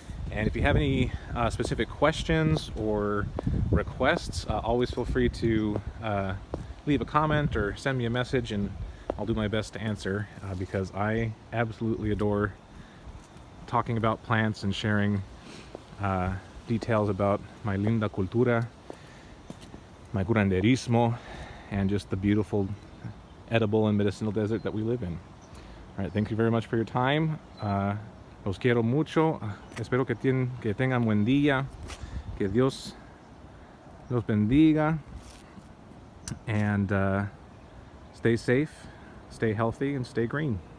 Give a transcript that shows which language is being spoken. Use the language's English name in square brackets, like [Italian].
[English] And if you have any specific questions or requests, always feel free to leave a comment or send me a message, and I'll do my best to answer, because I absolutely adore talking about plants and sharing details about my [Spanish] linda cultura, [English] my curanderismo, and just the beautiful edible and medicinal desert that we live in. All right, thank you very much for your time. [Spanish] Los quiero mucho. Espero que tengan buen día. Que Dios los bendiga. [English] And stay safe, stay healthy, and stay green.